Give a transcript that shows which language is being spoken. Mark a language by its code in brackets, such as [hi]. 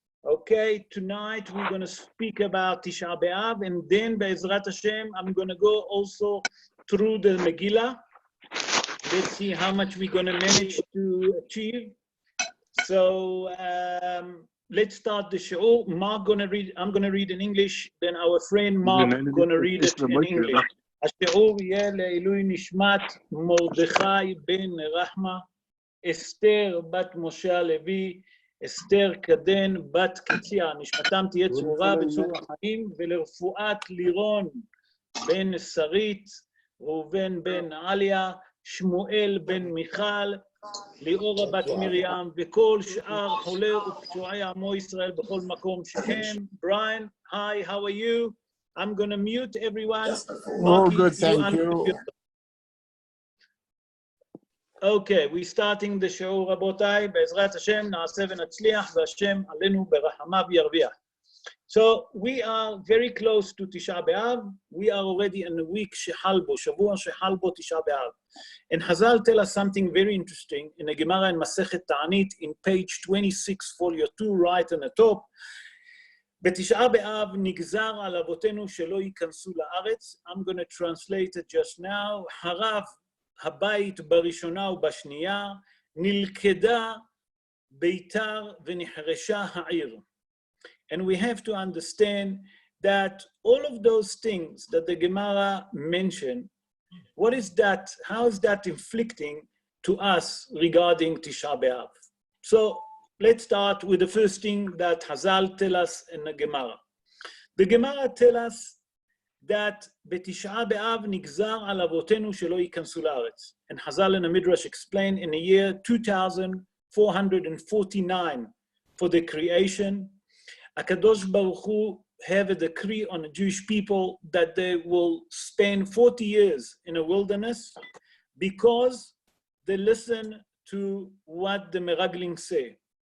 [en] Okay, tonight we're going to speak about Tisha B'Av, and then Be'ezrat Hashem, I'm going to go also through the Megillah. Let's see how much we're going to manage to achieve. So let's start the show. Mark going to read. I'm going to read in English. Then our friend Mark going to read it in English. [he] השיעור יהיה לעילוי נשמת מרדכי בן רחמה, אסתר בת משה הלוי, אסתר קדן בת קציה, נשמתם תהיה צרורה בצור החיים, ולרפואת לירון בן שרית, ראובן בן עליה, שמואל בן מיכל, ליאורה בת מרים, וכל שאר חולי ופצועי עמו ישראל בכל מקום שהם. [en] Brian, hi, how are you? I'm going to mute everyone. Oh, good, thank you. Okay, we're starting the show, רבותיי. [he] בעזרת השם נעשה ונצליח, והשם עלינו ברחמיו ירוויח. [en] So we are very close to Tisha B'Av. We are already in the week [he] שחל בו, שבוע שחל בו תשעה באב. [en] And Hazal tell us something very interesting in the Gemara in Masechet Ta'anit in page 26, folio 2, right on the top. [he] בתשעה באב נגזר על אבותינו שלא ייכנסו לארץ. [en] I'm going to translate it just now. [he] הרב הבית בראשונה ובשנייה, נלכדה ביתר ונחרשה העיר. [en] And we have to understand that all of those things that the Gemara mentioned, what is that, how is that inflicting to us regarding Tisha B'Av? So let's start with the first thing that Hazal tell us in the Gemara. The Gemara tell us that [he] בתשעה באב נגזר על אבותינו שלא ייכנסו לארץ. [en] And Hazal in the Midrash explain in the year 2449 for the creation, Akadosh Baruch Hu have a decree on the Jewish people that they will spend 40 years in a wilderness because they listen to what the Meraglim say.